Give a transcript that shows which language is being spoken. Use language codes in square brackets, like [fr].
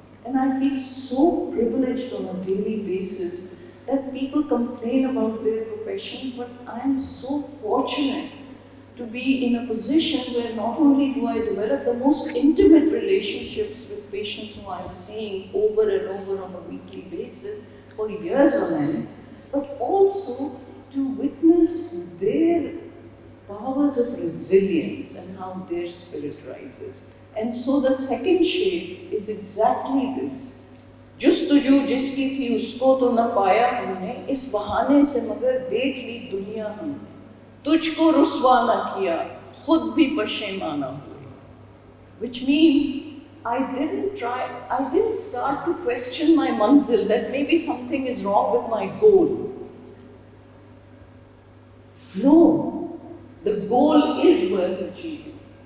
[en] And I feel so privileged on a daily basis that people complain about their profession, but I'm so fortunate to be in a position where not only do I develop the most intimate relationships with patients who I'm seeing over and over on a weekly basis for years on end, but also to witness their powers of resilience and how their spirit rises. And so the second shade is exactly this. [hi] जुस्तुजू जिसकी थी उसको तो न पाया हमने, इस बहाने से मगर देख ली दुनिया हमने. तुझको रुस्वा न किया, खुद भी पशेमाना हुए. [en] Which means I didn't start to question my manzil, that maybe something is wrong with my goal. No, the goal is worth achieving.